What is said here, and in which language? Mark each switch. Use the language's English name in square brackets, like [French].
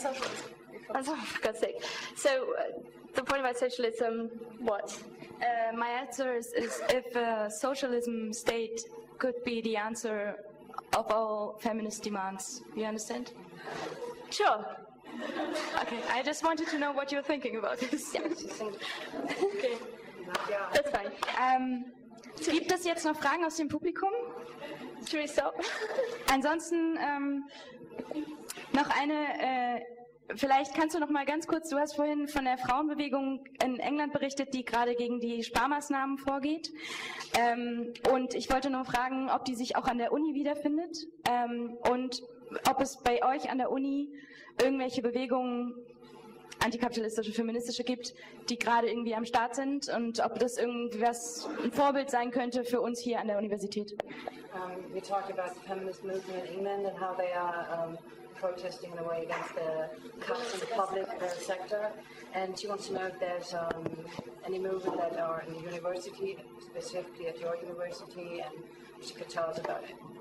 [English] so, for God's sake. So, the point about socialism, what? My answer is if a socialism state could be the answer of all feminist demands. You understand? Sure. Okay, I just wanted to know what you're thinking about this. Yeah. Okay. That's fine. [German] Gibt es jetzt noch Fragen aus dem Publikum? [English] Should we stop? [German] Ansonsten noch eine. Vielleicht kannst du noch mal ganz kurz, du hast vorhin von der Frauenbewegung in England berichtet, die gerade gegen die Sparmaßnahmen vorgeht. Und ich wollte nur fragen, ob die sich auch an der Uni wiederfindet und ob es bei euch an der Uni irgendwelche Bewegungen, antikapitalistische, feministische gibt, die gerade irgendwie am Start sind und ob das irgendwas ein Vorbild sein könnte für uns hier an der Universität. [English] We talked about the feminist movement in England and how they are protesting in a way against the cuts in the public sector. And she wants to know if there's any movement that are in the university, specifically at your university, and she could tell us about it.